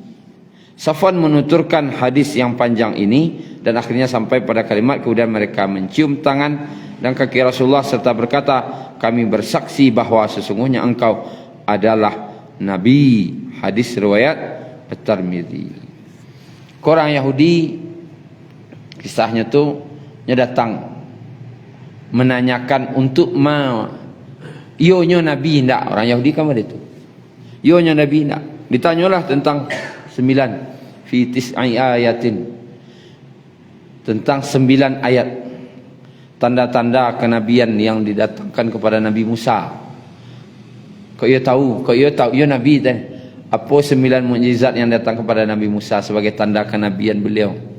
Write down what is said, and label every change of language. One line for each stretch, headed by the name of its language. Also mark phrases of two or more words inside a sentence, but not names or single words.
Indonesian: Safwan menuturkan hadis yang panjang ini dan akhirnya sampai pada kalimat kemudian mereka mencium tangan dan kaki Rasulullah serta berkata, kami bersaksi bahawa sesungguhnya engkau adalah Nabi. Hadis riwayat At-Tirmidzi. Orang Yahudi kisahnya tu dia datang menanyakan untuk ionya Nabi ndak. Orang Yahudi kan ada tu. Ionya Nabi ndak. Ditanyalah tentang 9
Arabic: في تسع آيات,
Indonesian: tentang 9 ayat tanda-tanda kenabian yang didatangkan kepada Nabi Musa. Kau ia tahu ia Nabi dan apa 9 mukjizat yang datang kepada Nabi Musa sebagai tanda kenabian beliau.